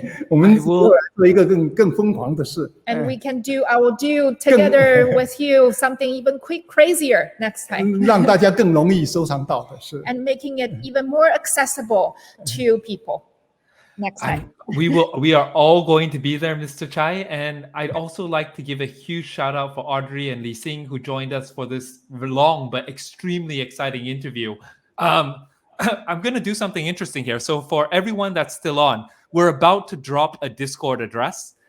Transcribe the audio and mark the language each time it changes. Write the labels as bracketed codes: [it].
[zh] 我们做一个更疯狂的事。 [en] And I will do together with you something even crazier next time. [zh] 让大家更容易收藏到的是。 [en] And making it even more accessible to people next time. We are all going to be there, Mr. Cai. And I'd also like to give a huge shout out for Audrey and Li Xing, who joined us for this long but extremely exciting interview. I'm going to do something interesting here. So for everyone that's still on, we're about to drop a Discord address.